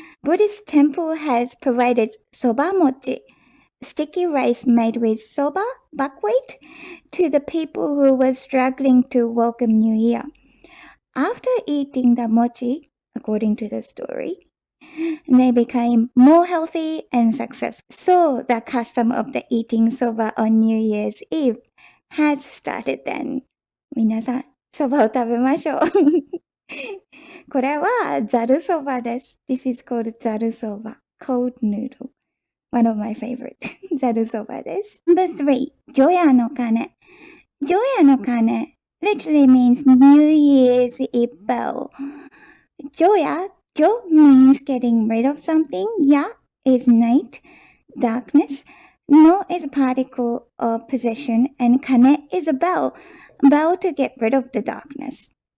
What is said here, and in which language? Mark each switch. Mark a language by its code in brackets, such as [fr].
[en] Buddhist temple has provided soba mochi, sticky rice made with soba, buckwheat, to the people who were struggling to welcome New Year. After eating the mochi, according to the story, they became more healthy and successful. So the custom of the eating soba on New Year's Eve had started then. [ja] 皆さん、そばを食べましょう。これはざるそばです。 [en] This is called ざるそば cold noodle. One of my favorite. [ja] ざるそばです。 [en] Number 3, 除夜の鐘。除夜の鐘 literally means New Year's Eve bell. Joya, Jo means getting rid of something. Ya is night, darkness. No is a particle of possession, and kane is a bell to get rid of the darkness.